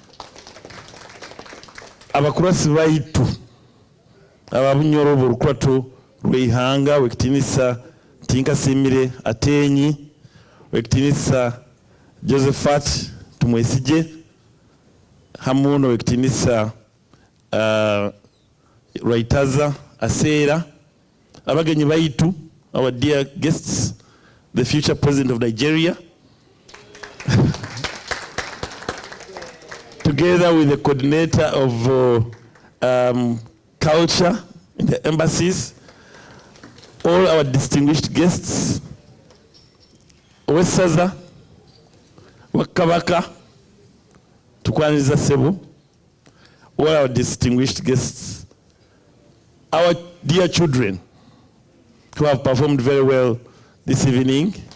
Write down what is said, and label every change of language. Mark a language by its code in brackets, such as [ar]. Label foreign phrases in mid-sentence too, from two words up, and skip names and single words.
[nyo] abakurasi baitu aba Bunyoro b'urukuratu rw'ihanga Rekitinisa Tinkasimire Atenyi, Rekitinisa Josephat Tumwesige, hamuno Rekitinisa Raitaza Asera, abagenyi baitu, [en] our dear guests, the future president of Nigeria, together with the coordinator of culture in the embassies, all our distinguished guests, [nyo] Wesaza, Wakabaka, Tukwaniriza Sebo, [en] all our distinguished guests, our dear children, who have performed very well this evening.